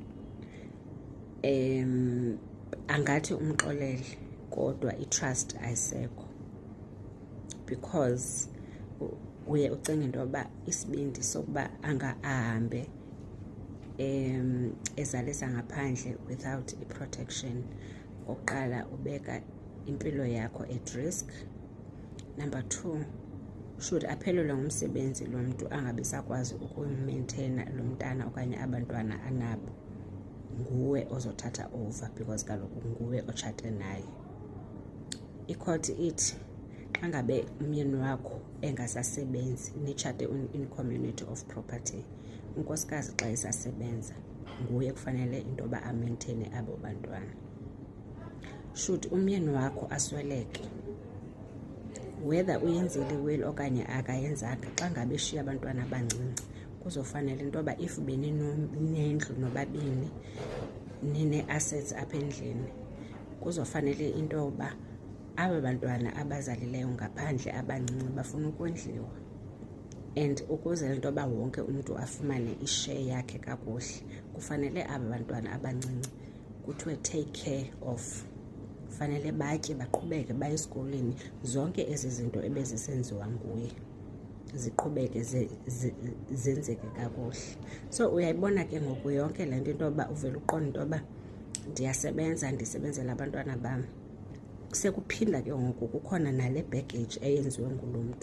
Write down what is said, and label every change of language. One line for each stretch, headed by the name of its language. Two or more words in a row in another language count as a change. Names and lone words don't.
Xhosa: angathi umxolele kodwa i-trust ayisekho, because uye ucinga into yoba isibindi sokuba ahambe ezalisa ngaphandle without i-protection. Oqala ubeka impilo yakho
English: at risk. Number two,
Xhosa: should aphelelwe ngumsebenzi lo mntu angabi sakwazi ukumaintaina lo mntana okanye abantwana anabo, nguwe ozothatha
English: over because
Xhosa: kaloku nguwe otshate naye. Ikhoti ithi xa ngabe umyeni wakho engasasebenzi nitshate
English: in community of property,
Xhosa: unkosikazi xa isasebenza nguye kufanele into yoba amaintaine abo bantwana. Should umyeni wakho asweleke, whether uyenzile will okanye akayenzanga, xa ngabe eshiya abantwana abancinci kuzofanele into yoba if beninendlu nobabini nine-assets apha endlini, kuzofanele into yoba aba bantwana abazalileyo ngaphandle abancinci bafuna ukondliwa. And ukuze into yoba wonke umntu afumane ishare yakhe kakuhle, kufanele aba bantwana abancinci kuthiwe
English: take care of.
Xhosa: Fanele batye, baqhubeke baye esikolweni, zonke ezi zinto ebezisenziwa nguye ziqhubeke zenzeke kakuhle. So uyayibona ke ngoku yonke le nto into yoba uvele uqonda into yoba ndiyasebenza, ndisebenzela abantwana bam, sekuphinda ke ngoku kukhona nale baggage eyenziwe ngulo mntu.